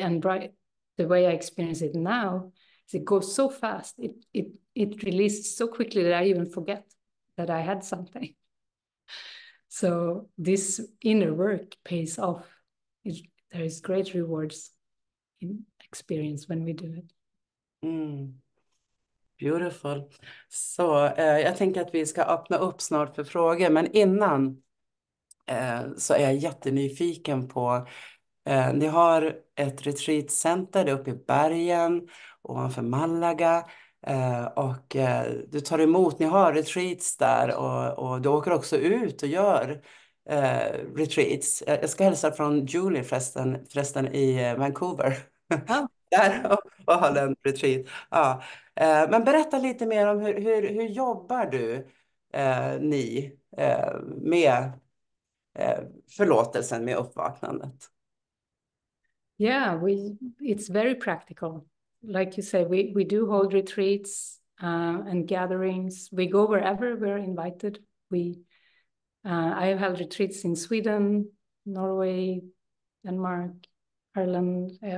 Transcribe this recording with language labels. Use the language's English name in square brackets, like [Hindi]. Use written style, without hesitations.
[English] And the way I experience it now is it goes so fast. It releases so quickly that I even forget that I had something. So this inner work pays off. There is great rewards in experience when we do it. Beautiful. [Swedish] Så jag tänker att vi ska öppna upp snart för frågor, men innan så är jag jättenyfiken på, ni har ett retreatcenter där uppe i bergen ovanför Malaga, och du tar emot, ni har retreats där, och du åker också ut och gör retreats. Jag ska hälsa från Julie förresten i Vancouver. Ja. Där och hålla en retreat. Ja. Men berätta lite mer om hur jobbar du, ni, med förlåtelsen, med uppvaknandet? [English] Yeah, it's very practical. Like you say, we do hold retreats and gatherings. We go wherever we're invited. I have held retreats in Sweden, Norway, Denmark, Ireland.